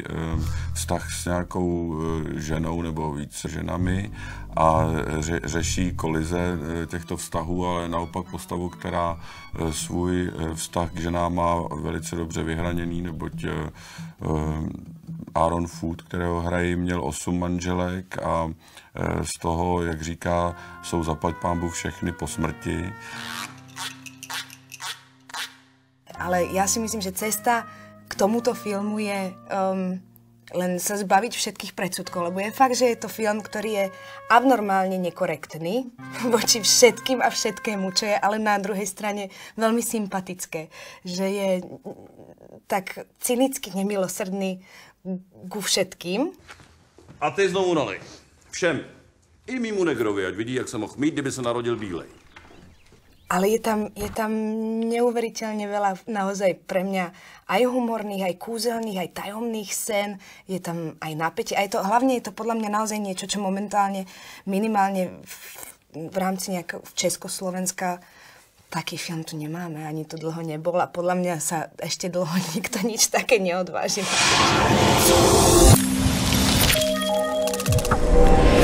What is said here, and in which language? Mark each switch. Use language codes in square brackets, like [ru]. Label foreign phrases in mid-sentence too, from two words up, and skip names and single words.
[cs] vztah s nějakou ženou nebo více ženami a řeší kolize těchto vztahů, ale naopak postavu, která svůj vztah k ženám má velice dobře vyhraněný, neboť Aaron Food, kterého hrají, měl 8 manželek a z toho, jak říká, jsou zaplať pánbůh všechny po smrti. [sk] Ale ja si myslím, že cesta k tomuto filmu je len sa zbaviť všetkých predsudkov, lebo je fakt, že je to film, ktorý je abnormálne nekorektný voči všetkým a všetkému, čo je ale na druhej strane veľmi sympatické. Že je tak cynicky nemilosrdný ku všetkým. [cs] A ty znovu nalej. Všem. I mýmu negrovi, ať vidí, jak se mohl mít, kdyby se narodil bílej. [sk] Ale je tam neuveriteľne veľa naozaj pre mňa aj humorných, aj kúzelných, aj tajomných scén. Je tam aj napätie. Hlavne je to podľa mňa naozaj niečo, čo momentálne, minimálne v rámci nejakého Československa, taký film tu nemáme, ani to dlho nebol a podľa mňa sa ešte dlho nikto nič také neodváži.